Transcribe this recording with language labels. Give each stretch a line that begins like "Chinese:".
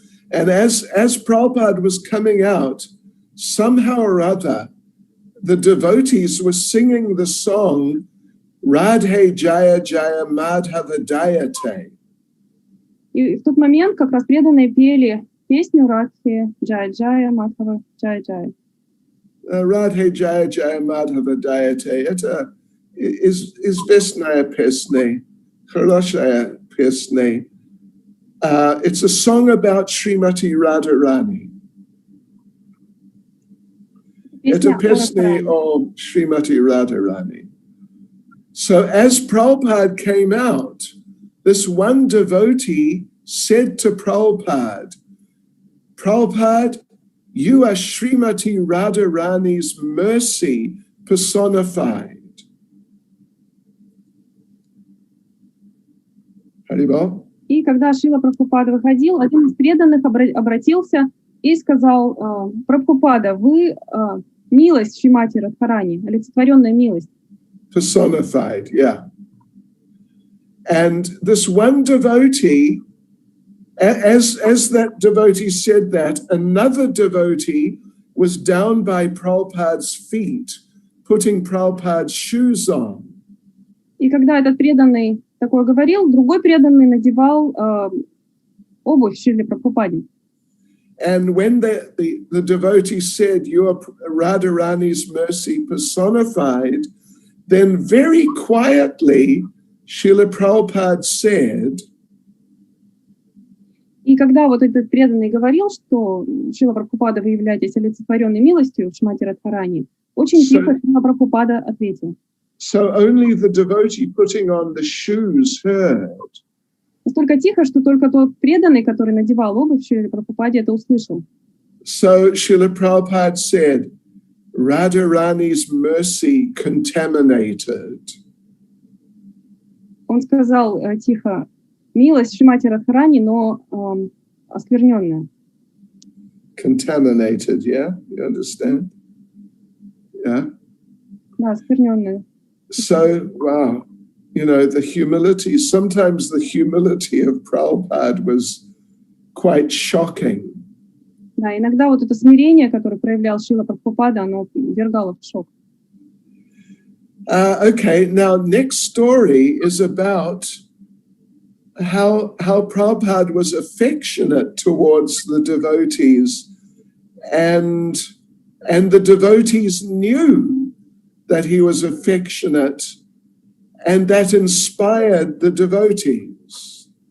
English: And as Prabhupada was coming out, somehow or other, the devotees were singing the song Radhe Jaya Jaya Madhava Dayate.
Russian: И в тот момент как раз преданные пели песню Радхе Джая Джая Мадхава Джая Джая.
Sanskrit: Radhe Jaya Jaya Madhava Dayate.
Russian: Это известная песня, хорошая песня.
English: It's a song about Srimati Radharani.
Russian: Это песня о Srimati Radharani.
English: So as Prabhupada came out, this one devotee said to Prabhupada, you are Srimati Radharani's mercy personified. Haribol?
Russian: И когда Шрила Прабхупада выходил, один из преданных обратился и сказал: Прабхупада, вы милость Шримати Радхарани, олицетворенная милость.
English: Personified, yeah. And this one devotee, as that devotee said that, another devotee was down by Prabhupada's feet, putting Prabhupada's shoes on.
Russian: И когда этот преданный такое говорил, другой преданный надевал обувь Шриле Прабхупаде.
English: And when the devotee said, you are Radharani's mercy personified, then very quietly, Srila Prabhupada said,
Russian: и когда вот этот преданный говорил, что Шрила Прабхупада, вы являетесь олицетворенной милостью Шримати Радхарани, очень тихо Шрила Прабхупада ответил.
English: So only the devotee putting on the shoes heard.
Russian: Настолько тихо, что только тот преданный, который надевал обувь Шриле Прабхупаде, это услышал.
English: So Srila Prabhupada said, Radharani's mercy contaminated.
Russian: Он сказал тихо: милость Шримати Радхарани, но оскверненная.
English: Contaminated, yeah? You understand? Yeah?
Russian: Да, оскверненная.
English: So, wow, the humility, sometimes the humility of Prabhupada was quite shocking.
Russian: Да, иногда вот это смирение, которое проявлял Шрила Прабхупада, оно ввергало в шок.
English: Okay, now next story is about how Prabhupada was affectionate towards the devotees, and the devotees knew that he was affectionate, and that inspired the devotees.